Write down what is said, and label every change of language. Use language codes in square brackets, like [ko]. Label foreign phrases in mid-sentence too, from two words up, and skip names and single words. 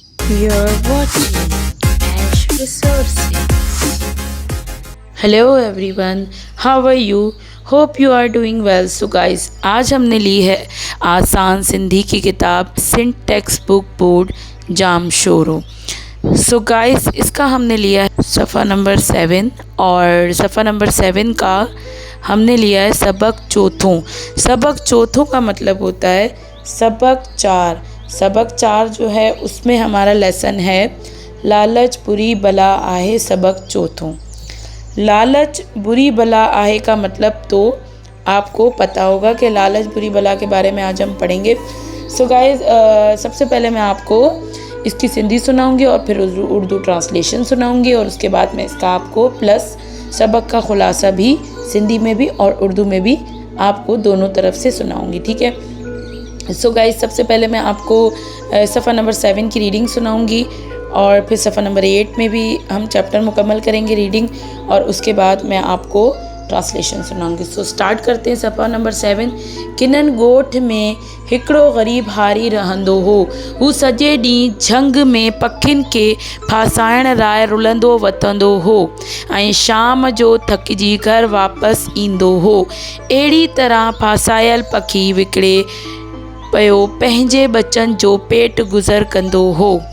[en] You're watching Ash Resources. Hello everyone, how are you? Hope you are doing well. So guys, [hi] आज हमने ली है आसान सिंधी की किताब सिंध टेक्स्ट बुक बोर्ड जाम शोरो। [en] so guys, [hi] इसका हमने लिया है सफ़ा नंबर 7 और सफ़ा नंबर 7 का हमने लिया है [sd] सबक चौथों। सबक चौथों [hi] का मतलब होता है सबक 4। सबक 4 जो है उसमें हमारा लेसन है [sd] लालच बुरी बला आहे सबक चौथों। लालच बुरी बला आहे [hi] का मतलब तो आपको पता होगा कि लालच बुरी बला के बारे में आज हम पढ़ेंगे। [en] so guys, [hi] सबसे पहले मैं आपको इसकी सिंधी सुनाऊंगी और फिर उर्दू ट्रांसलेशन सुनाऊंगी और उसके बाद मैं इसका आपको प्लस सबक का खुलासा भी सिंधी में भी और उर्दू में भी आपको दोनों तरफ से सुनाऊंगी, ठीक है। [en] so guys, [hi] सबसे पहले मैं आपको सफ़ा नंबर 7 की रीडिंग सुनाऊंगी और फिर सफ़ा नंबर 8 में भी हम चैप्टर मुकम्मल करेंगे रीडिंग और उसके बाद मैं आपको ट्रांसलेशन सुनाऊंगी। [en] so start [hi] करते हैं। सफ़ा नंबर 7। [sd] किनन गोठ में हिकिड़ो ग़रीब हारी रहंदो हो। हू सॼे ॾींहुं झंग में पखियुनि खे फासाइण लाइ रुलंदो वतंदो हो ऐं शाम जो थकिजी घर वापसि ईंदो हो। अहिड़ी तरह फासायल पखी विकिणे पियो पंहिंजे बचनि जो पेट गुज़र कंदो हो।